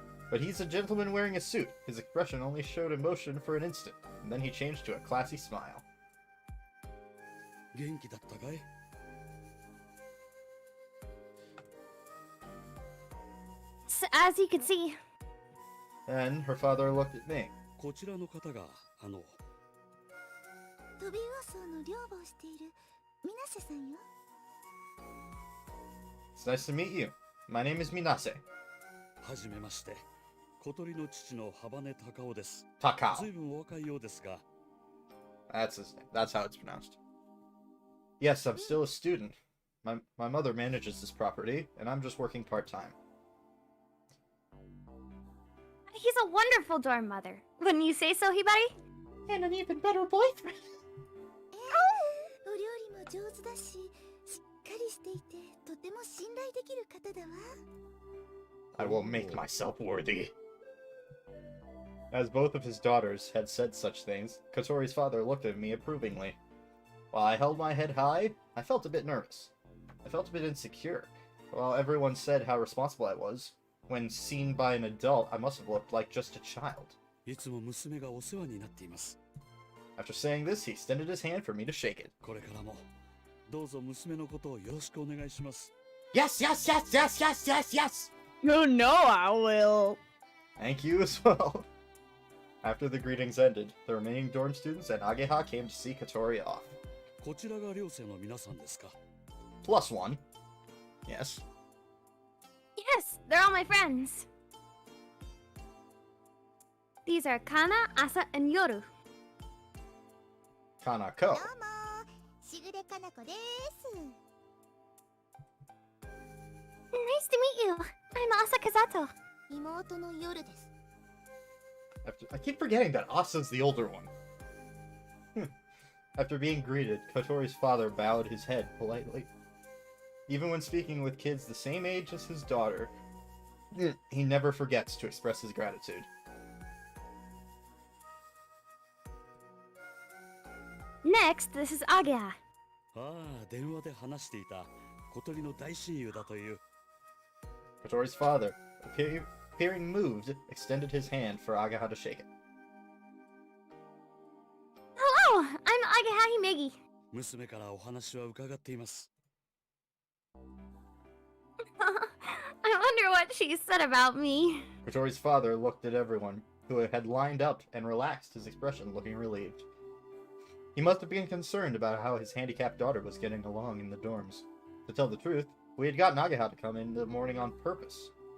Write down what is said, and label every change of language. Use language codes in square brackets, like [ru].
[en] But he's a gentleman wearing a suit. His expression only showed emotion for an instant, and then he changed to a classy smile. [ja] Genki datta kai? [en] As you can see... Then her father looked at me. [ja] こちらの方がトビウオソウの寮母をしている水瀬さんよ。 [en] It's nice to meet you. My name is Minase. [ja] はじめまして。小鳥の父の羽根隆夫です。 Takao. 随分お若いようですが。 [en] That's his name. That's how it's pronounced. Yes, I'm still a student. My mother manages this property, and I'm just working part-time. He's a wonderful dorm mother. Wouldn't you say so, Hibari? And an even better boyfriend. [ja] お料理も上手だし、しっかりしていて、とても信頼できる方だわ。 [en] I will make myself worthy. As both of his daughters had said such things, Kotori's father looked at me approvingly. While I held my head high, I felt a bit nervous. I felt a bit insecure. While everyone said how responsible I was, when seen by an adult, I must have looked like just a child. [ja] いつも娘がお世話になっています。 [en] After saying this, he extended his hand for me to shake it. [ja] これからもどうぞ娘のことをよろしくお願いします。 [en] Yes, yes, yes, yes, yes, yes, yes! Oh no, I will. Thank you as well. After the greetings ended, the remaining dorm students and Ageha came to see Kotori off. [ja] こちらが寮生の皆さんですか。 [en] Plus one. Yes. Yes, they're all my friends. These are Kana, Asa, and Yoru. Kanako. [ja] どうも、しぐれかなこです。 [en] Nice to meet you. I'm Asa Kazato. [ja] 妹の夜です。 [en] I keep forgetting that Asa's the older one. After being greeted, Kotori's father bowed his head politely. Even when speaking with kids the same age as his daughter, he never forgets to express his gratitude. Next, this is Agea. [ja] ああ、電話で話していた小鳥の大親友だという。 [en] Kotori's father, appearing moved, extended his hand for Ageha to shake it. Hello, I'm Agea Himegi. [ja] 娘からお話は伺っています。 [en] I wonder what she said about me. Kotori's father looked at everyone, who had lined up, and relaxed his expression, looking relieved. He must have been concerned about how his handicapped daughter was getting along in the dorms. To tell the truth, we had got Nagaha to come in the morning on purpose.